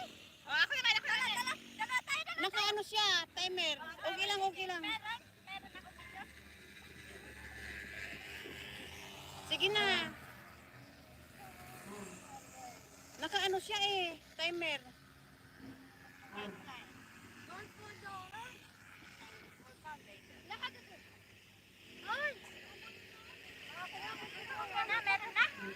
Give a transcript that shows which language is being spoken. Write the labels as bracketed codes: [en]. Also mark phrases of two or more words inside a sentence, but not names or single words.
[tl] Oh, ako naman, ako naman. Dala tayo na. Naka-ano siya, timer. Okay lang, okay lang. Meron ako dito. Sige na. Naka-ano siya eh, timer. [en] Don't go down. [tl] Lakad ito. Ay! Meron na?